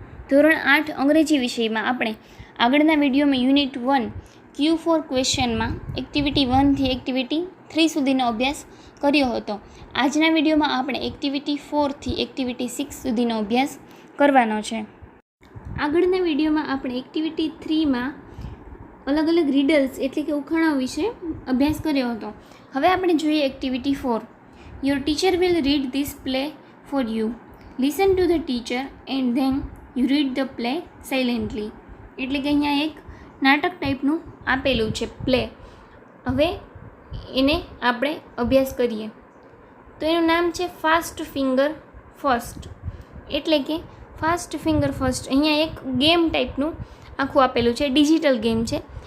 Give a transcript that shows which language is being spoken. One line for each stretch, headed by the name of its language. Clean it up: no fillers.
Gujarati: ધોરણ 8 અંગ્રેજી વિષયમાં આપણે આગળના વિડીયોમાં યુનિટ 1 Q4 ક્વેશ્ચનમાં એક્ટિવિટી 1 થી એક્ટિવિટી 3 સુધીનો અભ્યાસ કર્યો હતો. આજના વિડીયોમાં આપણે એક્ટિવિટી 4 થી એક્ટિવિટી 6 સુધીનો અભ્યાસ કરવાનો છે. આગળના વિડીયોમાં આપણે એક્ટિવિટી 3માં અલગ અલગ રીડલ્સ એટલે કે ઉખાણાઓ વિશે અભ્યાસ કર્યો હતો. હવે આપણે જોઈએ activity 4.
English: Your teacher will read this play for you. Listen to the teacher and then you read the play silently.
Gujarati: એટલે કે અહીંયા એક નાટક ટાઈપનું આપેલું છે પ્લે. હવે એને આપણે અભ્યાસ કરીએ. તો એનું નામ છે ફાસ્ટ ફિંગર ફર્સ્ટ. એટલે કે ફાસ્ટ ફિંગર ફર્સ્ટ અહીંયા એક ગેમ ટાઈપનું આખું આપેલું છે, ડિજિટલ ગેમ છે.